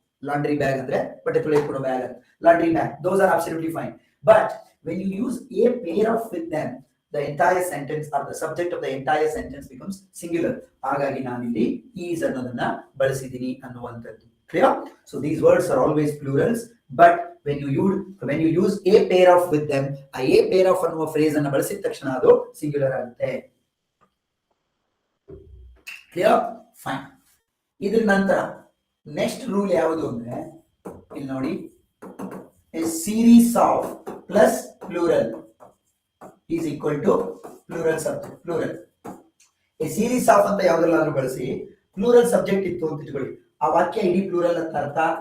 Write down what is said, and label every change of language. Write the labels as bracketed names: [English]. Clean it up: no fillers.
[Kannada] Laundry bag ಅಂದ್ರೆ ಬಟ್ಟೆ ತೊಳೆಯಕ್ಕೆ ಕೊಡೋ bag, laundry bag. [English] Those are absolutely fine. But when you use a pair of with them, the entire sentence or the subject of the entire sentence becomes singular. [Kannada] ಹಾಗಾಗಿ ನಾನಿಲ್ಲಿ is ಅನ್ನೋದನ್ನ ಬಳಸಿದ್ದೀನಿ ಅನ್ನುವಂಥದ್ದು. [English] Clear? So these words are always plurals, but when you use a pair of with them, a pair of [Kannada] ಅನ್ನುವ phrase ಅನ್ನು ಬಳಸಿದ ತಕ್ಷಣ ಅದು singular ಆಗುತ್ತೆ. [English] Clear? Fine. [Kannada] ಇದ್ರ ನಂತರ ನೆಕ್ಸ್ಟ್ ರೂಲ್ ಯಾವುದು ಅಂದ್ರೆ ಇಲ್ಲಿ ನೋಡಿ, [English] A series of plus plural is equal to plural subject. [Kannada] Plural A series of ಅಂತ ಯಾವ್ದ್ರಲ್ಲಾದ್ರೂ ಬಳಸಿ ಪ್ಲೂರಲ್ ಸಬ್ಜೆಕ್ಟ್ ಇತ್ತು ಅಂತ ಇಟ್ಕೊಳ್ಳಿ, ಆ ವಾಕ್ಯ ಇಡೀ ಪ್ಲೂರಲ್ ಅಂತ ಅರ್ಥ.